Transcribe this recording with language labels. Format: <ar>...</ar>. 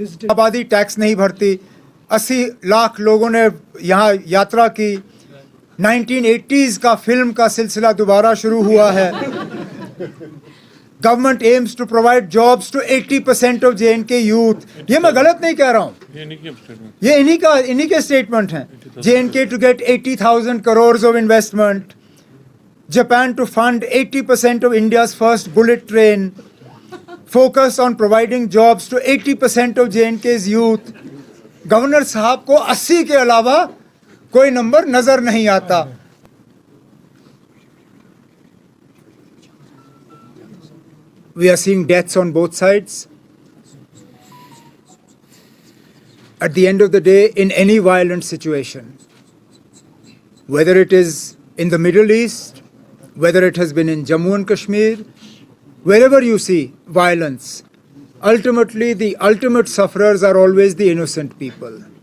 <hi>आबादी टैक्स नहीं भरती, 80 लाख लोगों ने यहाँ यात्रा की, 1980s का फिल्म का सिलसिला दोबारा शुरू हुआ है।</hi> <en>Government aims to provide jobs to 80% of J&K youth.</en> <hi>ये मैं गलत नहीं कह रहा हूँ, ये इन्हीं के स्टेटमेंट हैं।</hi> <en>J&K to get 80,000 crore of investment, Japan to fund 80% of India's first bullet train, focus on providing jobs to 80% of J&K's youth।</en> <hi>Governor साहब को 80 के अलावा कोई नंबर नजर नहीं आता।</hi> <en>We are seeing deaths on both sides. At the end of the day, in any violent situation, whether it is in the Middle East, whether it has been in Jammu and Kashmir, wherever you see violence, ultimately the ultimate sufferers are always the innocent people.</en>